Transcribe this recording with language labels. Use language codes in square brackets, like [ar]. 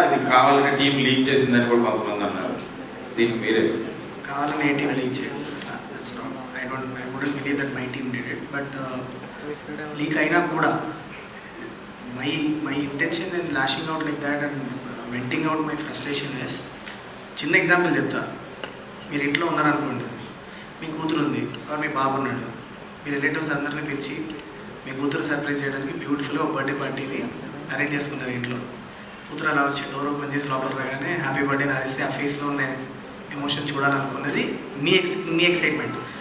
[te] ఇది కావాలని team leak చేసిందని కూడా కొంతమంది అన్నారు. దీనికి మీరే కావాలని ఏ టీం లీక్ చేసి [en] I wouldn't believe that my team did it, but [te] leak అయినా కూడా [en] my intention in lashing out like that and venting out my frustration is, [te] చిన్న ఎగ్జాంపుల్ చెప్తా. మీరు ఇంట్లో ఉన్నారనుకోండి, మీ కూతురు ఉంది ఆర్ మీ బాబు ఉన్నాడు, మీ రిలేటివ్స్ అందరినీ పిలిచి మీ కూతురు సర్ప్రైజ్ చేయడానికి బ్యూటిఫుల్గా ఒక బర్త్డే పార్టీని అరేంజ్ చేసుకున్నారు ఇంట్లో. కూతురు అలా వచ్చి డోర్ ఓపెన్ చేసి లోపల రాగానే హ్యాపీ బర్త్డే అని అరిస్తే ఆ ఫేస్లో ఉన్న ఎమోషన్ చూడాలనుకున్నది మీ ఎక్సైట్మెంట్.